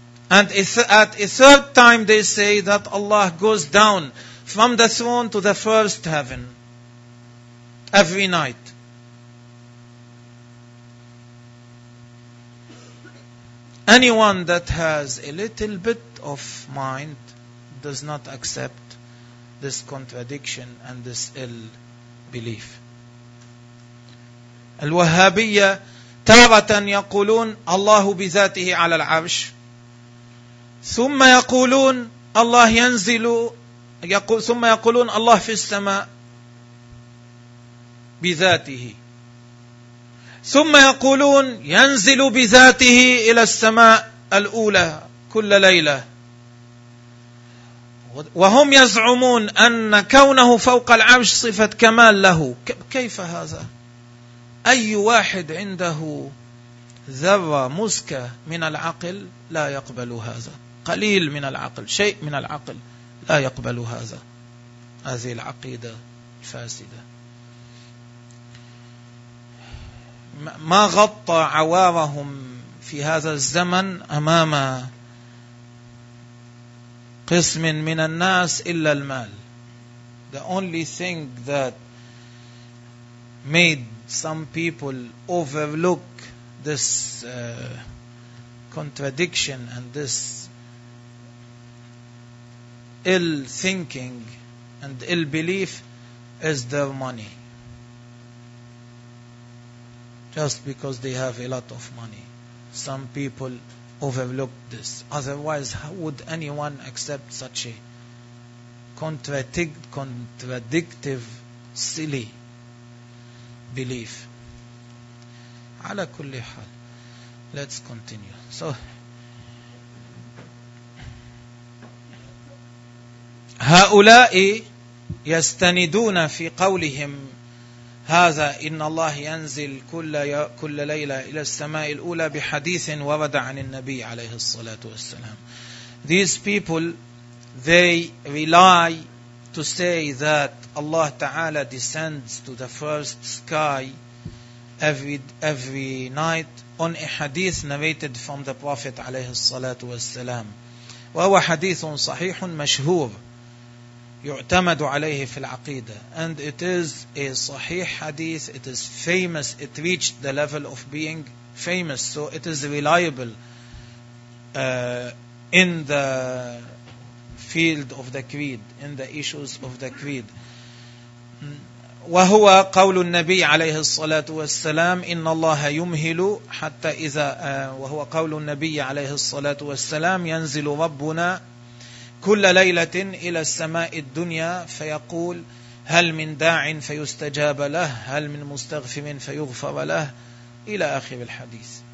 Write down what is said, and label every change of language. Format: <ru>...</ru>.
<en>And at a third time they say that Allah goes down from the throne to the first heaven every night. Anyone that has a little bit of mind does not accept this contradiction and this ill belief.</en> <ar>الوهابية تارة يقولون الله بذاته على العرش، ثم يقولون الله ينزل، ثم يقولون الله في السماء بذاته، ثم يقولون ينزل بذاته إلى السماء الأولى كل ليلة، وهم يزعمون أن كونه فوق العرش صفة كمال له. كيف هذا؟ أي واحد عنده ذرة مسكة من العقل لا يقبل هذا، قليل من العقل، شيء من العقل لا يقبل هذا، هذه العقيدة الفاسدة. ما غطى عوارهم في هذا الزمن أمام قسم من الناس إلا المال.</ar> <en>The only thing that made some people overlook this contradiction and this ill thinking and ill belief is their money. Just because they have a lot of money, some people overlook this. Otherwise, how would anyone accept such a contradictive, silly belief?</en> <ar>على كل حال,</ar> <en>let's continue. So,</en> <ar>هؤلاء يستندون في قولهم هذا إن الله ينزل كل ليلة إلى السماء الأولى بحديث ورد عن النبي عليه الصلاة والسلام.</ar> <en>These people, they rely to say that Allah Ta'ala descends to the first sky every night on a hadith narrated from the Prophet</en> <ar>عليه الصلاة والسلام. وهو حديث صحيح مشهور يعتمد عليه في العقيدة.</ar> <en>And it is a</en> <ar>صحيح حديث.</ar> <en>It is famous. It reached the level of being famous. So it is reliable in the field of the creed, in the issues of the creed.</en> <ar>وهو قول النبي عليه الصلاة والسلام إن الله يمهل حتى إذا وهو قول النبي عليه الصلاة والسلام ينزل ربنا كل ليلة إلى السماء الدنيا فيقول هل من داع فيستجاب له، هل من مستغفر فيغفر له، إلى آخر الحديث.</ar>